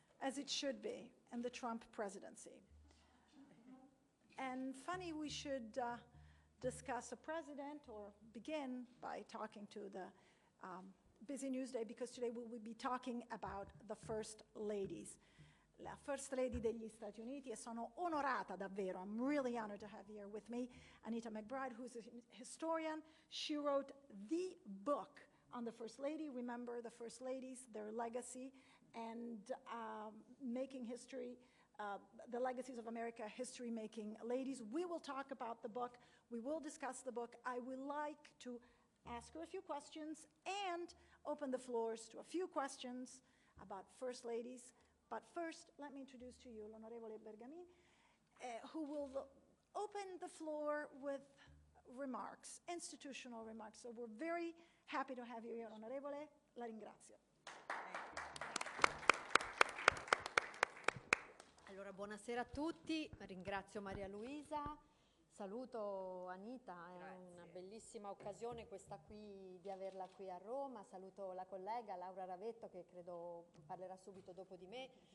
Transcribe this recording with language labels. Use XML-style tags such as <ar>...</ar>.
<en>as it should be, in the Trump presidency. And funny we should discuss a president or begin by talking to the busy news day, because today we will be talking about the First Ladies.</en> <it>La First Lady degli Stati Uniti, e sono onorata davvero.</it> <en>I'm really honored to have here with me Anita McBride, who's a historian. She wrote the book on the First Lady. Remember the First Ladies, their legacy, and making history, the legacies of America, history-making ladies. We will talk about the book. We will discuss the book. I would like to ask her a few questions and open the floors to a few questions about First Ladies. But first, let me introduce to you l'Onorevole Bergamini, who will open the floor with remarks, institutional remarks. So we're very happy to have you here, Onorevole.</en> <it>La ringrazio. Allora, buonasera a tutti. Ringrazio Maria Luisa. Saluto Anita, è una bellissima occasione questa qui di averla qui a Roma. Saluto la collega Laura Ravetto, che credo parlerà subito dopo di me.</it>